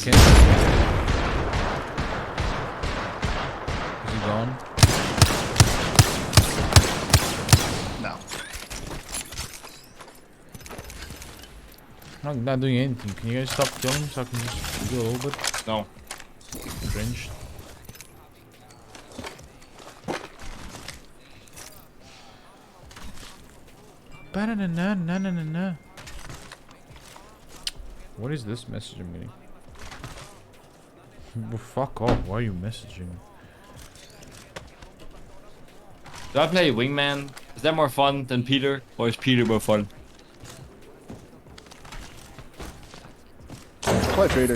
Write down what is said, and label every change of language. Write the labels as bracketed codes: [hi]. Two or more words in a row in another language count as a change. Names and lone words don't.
[en] can't. Is he gone? No. I'm not doing anything. Can you guys stop killing so I can just do a little bit? No. Cringed. Ba-na-na-na-na-na-na. What is this message I'm getting? Well, fuck off. Why are you messaging? Do I play Wingman? Is that more fun than Peter? Or is Peter more fun? Play Peter.